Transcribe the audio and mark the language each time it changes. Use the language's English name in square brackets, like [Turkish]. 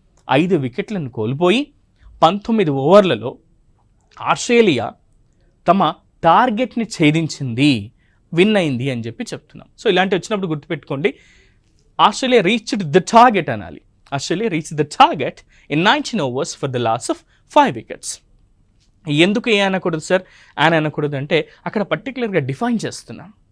[Telugu] 5 వికెట్లను కోల్పోయి 19 ఓవర్లలో ఆస్ట్రేలియా తమ టార్గెట్ని ఛేదించింది, విన్ అయింది అని చెప్పి చెప్తున్నాం. సో ఇలాంటివి వచ్చినప్పుడు గుర్తుపెట్టుకోండి, [English] Australia reached the target [Telugu] అనాలి. [English] Australia reached the target in 19 overs for the loss of 5 wickets. [Telugu] ఎందుకు ఏ అనకూడదు సార్, యాన్ అనకూడదు అంటే అక్కడ పర్టికులర్గా డిఫైన్ చేస్తున్నాం.